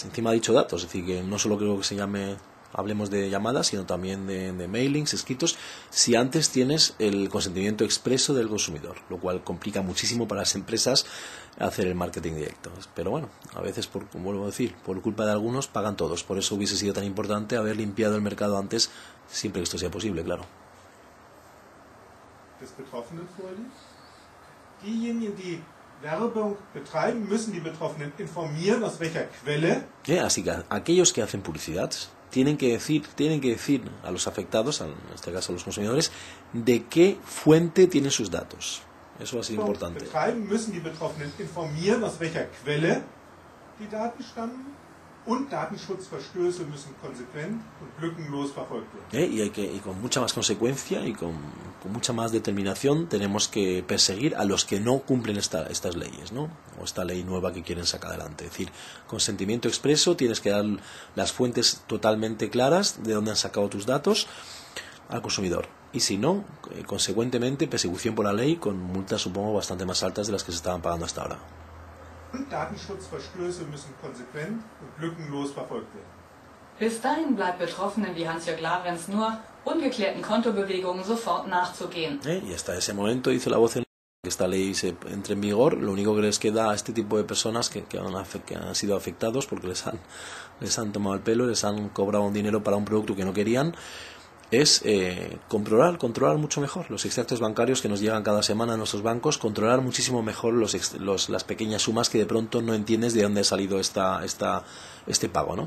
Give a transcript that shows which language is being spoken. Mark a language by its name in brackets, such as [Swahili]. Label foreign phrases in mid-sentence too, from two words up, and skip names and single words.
[Spanish] Encima ha dicho datos, es decir, que no solo creo que se llame, hablemos de llamadas, sino también de mailings, escritos, si antes tienes el consentimiento expreso del consumidor, lo cual complica muchísimo para las empresas hacer el marketing directo. Pero bueno, a veces, vuelvo a decir, por culpa de algunos pagan todos. Por eso hubiese sido tan importante haber limpiado el mercado antes, siempre que esto sea posible, claro. [German] Des Betroffenen vorliegt. Diejenigen, die Werbung betreiben, müssen die Betroffenen informieren, aus welcher Quelle. [Spanish] Así que aquellos que hacen publicidad tienen que decir a los afectados, en este caso a los consumidores, de qué fuente tienen sus datos. Eso va a ser importante. [German] Betreiben müssen die Betroffenen informieren, aus welcher Quelle die Daten stammen, und Datenschutzverstöße müssen konsequent und lückenlos verfolgt werden. [Spanish] Y con mucha más consecuencia y con mucha más determinación tenemos que perseguir a los que no cumplen estas leyes, ¿no? O esta ley nueva que quieren sacar adelante. Es decir, consentimiento expreso, tienes que dar las fuentes totalmente claras de dónde han sacado tus datos al consumidor. Y si no, consecuentemente, persecución por la ley con multas, supongo, bastante más altas de las que se estaban pagando hasta ahora. [German] Und Datenschutzverstöße müssen konsequent und lückenlos verfolgt werden. Bis dahin bleibt Betroffenen wie Hans-Jörg Lavrenz nur, ungeklärten Kontobewegungen sofort nachzugehen. [Spanish] Y hasta ese momento, dice la voz en que esta ley se entre en vigor, lo único que les queda a este tipo de personas que han sido afectados porque les han tomado el pelo, les han cobrado un dinero para un producto que no querían, es controlar mucho mejor los extractos bancarios que nos llegan cada semana a nuestros bancos, controlar muchísimo mejor las pequeñas sumas que de pronto no entiendes de dónde ha salido este pago, ¿no?